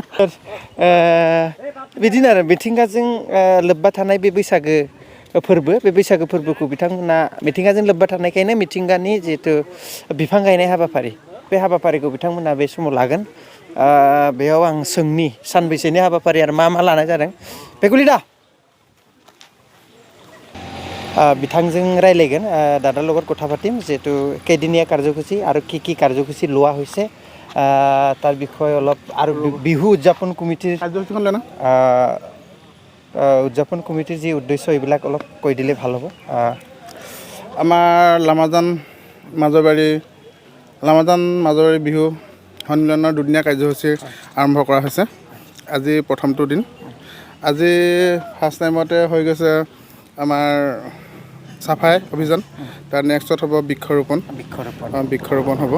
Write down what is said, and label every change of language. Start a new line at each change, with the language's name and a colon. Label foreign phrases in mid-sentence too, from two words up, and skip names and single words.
Bodo: बिदिनो आरो मिथिंगाजों लोब्बा थानाय बे बैसागो फोरबो बे बैसागो फोरबोखौ बिथांमोना मिथिंगाजों लोब्बा थानायखायनो मिथिंगानि जिहेथु बिफां गायनाय हाबाफारि बे हाबाफारिखौ बिथांमोना बे समाव लागोन बेयाव आं सोंनि सानबैसेनि हाबाफारि आरो मा लानाय जादों बेकुलि दा बिथांजों रायलायगोन
Assamese: দাদাৰ লগত কথা পাতিম যেহেতু কেইদিনীয়া কাৰ্যসূচী আৰু কি কাৰ্যসূচী লোৱা হৈছে তাৰ বিষয়ে অলপ আৰু বিহু উদযাপন কমিটিৰ উদযাপন কমিটিৰ যি উদ্দেশ্য এইবিলাক অলপ কৈ দিলে ভাল হ'ব আমাৰ লামাজান মাজৰবাৰী বিহু সন্মিলনৰ দুদিনীয়া কাৰ্যসূচী আৰম্ভ কৰা হৈছে আজি প্ৰথমটো দিন আজি ফাৰ্ষ্ট টাইমতে হৈ গৈছে আমাৰ চাফাই অভিযান তাৰ নেক্সটত হ'ব বৃক্ষৰোপণ হ'ব